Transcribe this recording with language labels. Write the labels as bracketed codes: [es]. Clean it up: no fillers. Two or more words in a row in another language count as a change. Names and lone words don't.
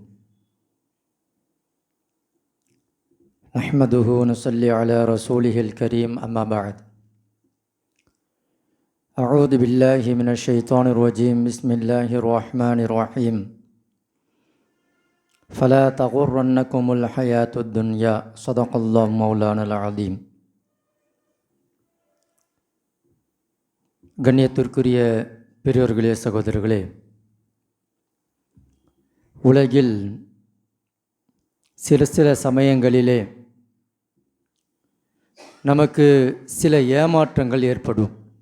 [ar] نحمده ونصلي على رسوله الكريم أما بعد. أعوذ بالله من الشيطان الرجيم. بسم الله الرحمن الرحيم. فلا تغرنكم الحياة الدنيا. صدق الله مولانا العظيم. [ta] கண்ணியத்திற்குரிய பெரியோர்களே, சகோதரர்களே, உலகில் சில சமயங்களிலே நமக்கு சில ஏமாற்றங்கள் ஏற்படும்.